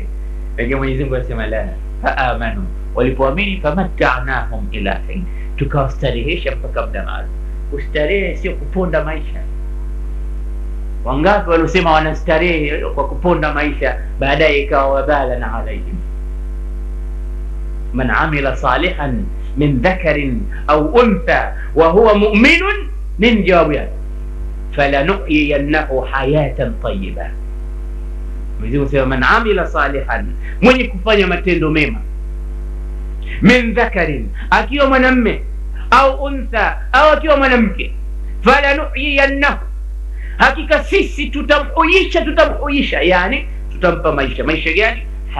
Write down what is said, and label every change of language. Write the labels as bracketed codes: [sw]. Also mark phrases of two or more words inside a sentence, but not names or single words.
[sw] Lakini Mwenyezi Mungu anasema la, [ar] فآمنوا, [sw] walipoamini [ar] فمتعناهم إلى حين, [sw] tukawastarehesha mpaka muda maalum. Kustarehe sio kuponda maisha. Wangapi waliosema wanastarehe kwa kuponda maisha, baadaye ikawa wabala na alaihim. [ar] من عمل صالحا من ذكر أو أنثى وهو مؤمن من [sw] jawabu yake [ar] فلنحيينه حياة طيبة. [sw] Mwenyezi Mungu sema [ar] من عمل صالحا, [sw] mwenye kufanya matendo mema, [ar] من ذكر, [sw] akiwa mwanamume, [ar] أو أنثى, [sw] au akiwa mwanamke, falanuhyiyannahu, hakika sisi tutamhuisha, yani tutampa maisha gani?